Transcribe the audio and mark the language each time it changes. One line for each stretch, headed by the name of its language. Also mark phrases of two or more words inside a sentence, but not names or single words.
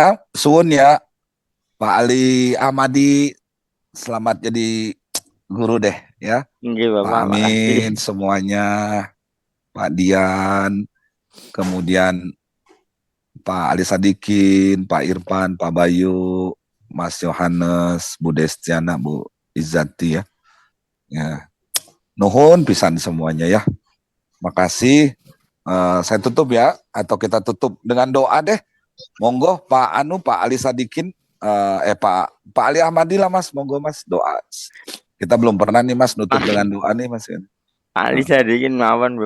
Javanese: Suwun ya.
Indonesian: Pak Ali Ahmadi, selamat jadi guru deh ya. Pak Amin semuanya. Pak Dian, kemudian Pak Ali Sadikin, Pak Irfan, Pak Bayu, Mas Yohanes, Bu Destiana, Bu Izzati ya.
Sundanese: Nuhun pisan
Indonesian: semuanya ya. Makasih. Saya tutup ya, atau kita tutup dengan doa deh. Monggo Pak Ali Sadikin, Pak Ali Ahmadi lah Mas, monggo Mas doa. Kita belum pernah nih Mas nutup dengan doa nih Mas. Pak Ali Sadikin mawon Bapak.